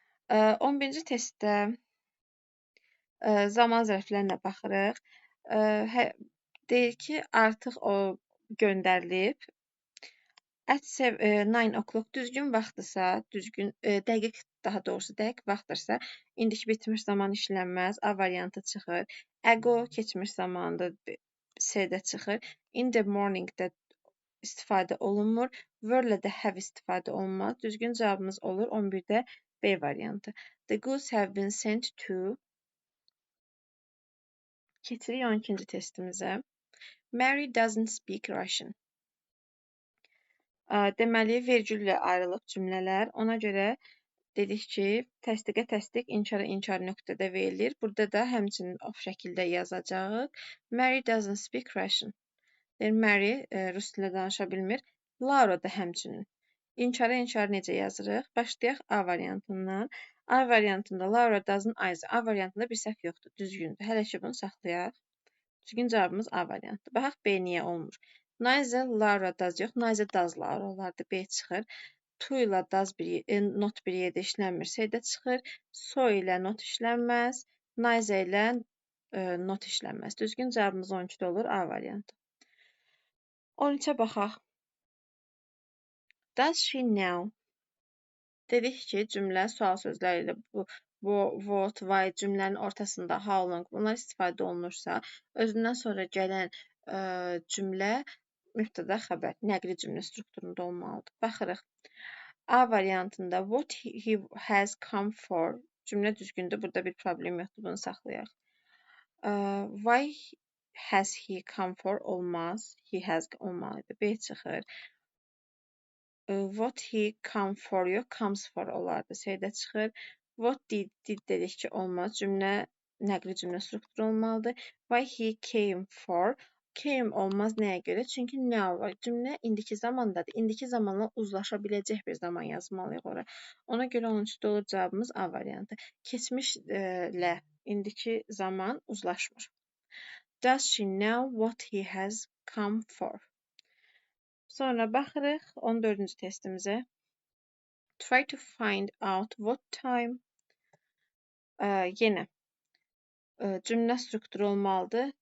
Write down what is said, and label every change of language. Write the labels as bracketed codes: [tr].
[az] 11-ci testdə zaman zərflərinə baxırıq. Deyir ki, artıq o göndərilib. [en] At 9 o'clock [az] düzgün vaxtdırsa, dəqiq, daha doğrusu dəqiq vaxtdırsa, indiki bitmiş zaman işlənməz, A variantı çıxır. Ago keçmiş zamanda C-də çıxır. [en] In the morning- [az] də istifadə olunmur. Were-lə də have istifadə olunmaz. Düzgün cavabımız olur 11-də B variantı. [en] The goods have been sent to. [az] Keçirik 12-ci testimizə. Mary doesn't speak Russian. Deməli, vergüllə ayrılıb cümlələr. Ona görə dedik ki, təsdiqə təsdiq, inkara inkar nöqtədə verilir. Burada da həmçinin o şəkildə yazacağıq. [en] Mary doesn't speak Russian. [az] Mary rus dilində danışa bilmir. Laura da həmçinin. İnkara inkar necə yazırıq? Başlayaq A variantından. A variantında [en] Laura doesn't either. [az] A variantında bir səhv yoxdur, düzgündür. Hələ ki bunu saxlayaq. Düzgün cavabımız A variantı. Baxaq B niyə olmur? [en] Neither Laura does [az] yox, [en] neither does Laura [az] olardı. B çıxır. To ilə does not bir yerdə işlənmir. C-də çıxır. So ilə not işlənməz. Neither ilə not işlənməz. Düzgün cavabımız 12-də olur A variantı. 13-ə baxaq. [en] Does she know? [az] Dedik ki, cümlə sual sözləri ilə what, why cümlənin ortasında how long bunlar istifadə olunursa, özündən sonra gələn cümlə mübtəda xəbər, nəqli cümlə strukturunda olmalıdır. Baxırıq. A variantında [en] what he has come for [az] cümlə düzgündür. Burada bir problem yoxdur. Bunu saxlayaq. Why [en] has he come for [az] olmaz. He has olmalıdır. B çıxır. [en] What he come for [az] yox, comes for olardı. C-də çıxır. What did dedik ki, olmaz. Cümlə nəqli cümlə strukturu olmalıdır. [en] Why he came for. [az] Came olmaz nəyə görə? Çünki now var. Cümlə indiki zamandadır. İndiki zamanla uzlaşa biləcək bir zaman yazmalıyıq ora. Ona görə onun üstü olur cavabımız A variantı. Keçmişlə indiki zaman uzlaşmır. [en] Does she know what he has come for? [az] Sonra baxırıq 14-cü testimizə. [en] Try to find out what time. [az] Yenə cümlə strukturu olmalıdır.